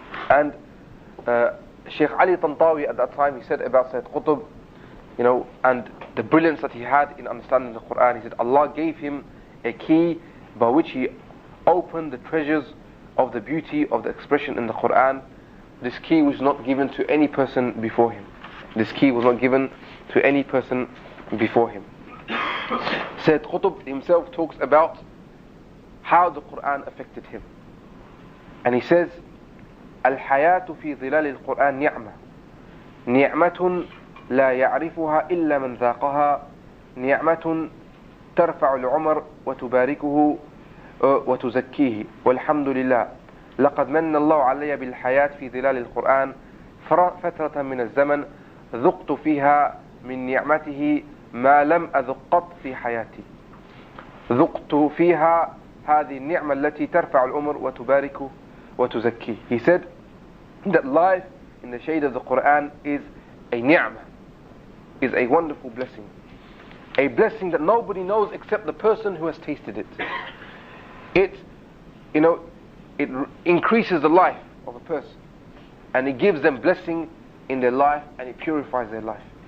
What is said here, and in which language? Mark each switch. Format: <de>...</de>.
<en>And Shaykh Ali Tantawi at that time, he said about Sayyid Qutb, and the brilliance that he had in understanding the Quran, he said Allah gave him a key by which he opened the treasures of the beauty of the expression in the Quran. This key was not given to any person before him. This key was not given to any person before him. Sayyid Qutb himself talks about how the Quran affected him. And he says,</en> <ar>الحياة في ظلال القرآن نعمة نعمة لا يعرفها إلا من ذاقها نعمة ترفع العمر وتباركه وتزكيه والحمد لله لقد من الله علي بالحياة في ظلال القرآن فترة من الزمن ذقت فيها من نعمته ما لم أذق قط في حياتي ذقت فيها هذه النعمة التي ترفع العمر وتباركه وتزكيه.</ar> <en>He said that life in the shade of the Quran is a ni'mah, is a wonderful blessing. A blessing that nobody knows except the person who has tasted it. It increases the life of a person, and it gives them blessing in their life, and it purifies their life.</en>